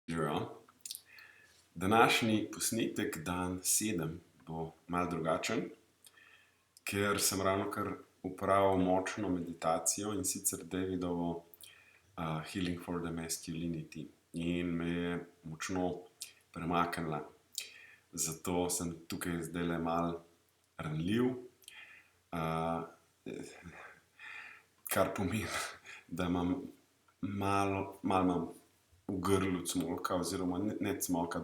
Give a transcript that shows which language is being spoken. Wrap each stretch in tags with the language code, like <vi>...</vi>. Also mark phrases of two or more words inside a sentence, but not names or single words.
<sl>Živijo. Današnji posnetek, dan 7, bo malo drugačen, ker sem ravnokar opravil močno meditacijo, in sicer Davidovo Healing for the Masculinity, in me je močno premaknila. Zato sem tukaj zdajle malo ranljiv, kar pomeni, da imam malo imam v grlu cmolka, oziroma ne cmolka.</sl>